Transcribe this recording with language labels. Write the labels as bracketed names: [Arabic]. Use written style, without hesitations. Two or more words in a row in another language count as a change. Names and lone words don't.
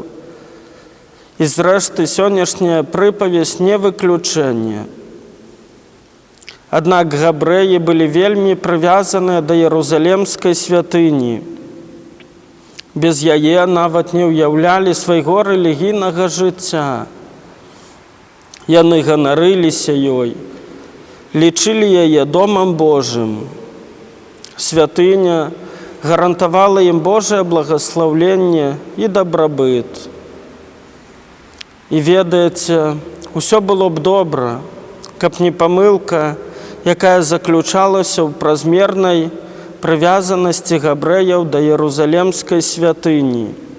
[Ukrainian] І зрешти, сьогоднішня приповідь не виключення. Однак габреї були вельми прив'язані до Єрусалимської святині. Без яе навіть не уявляли свого релігійного життя. [Belarusian] Яны ганарилися ёй, лічили яе Домом Божим. Святыня гарантавала ім Божае благословленне і дабрабыт. І ведаеце, усё было б добра, каб не памылка, якая заключалася ў празмернай прывязанасці габрэяў да [Ukrainian] Єрусалимської святыні.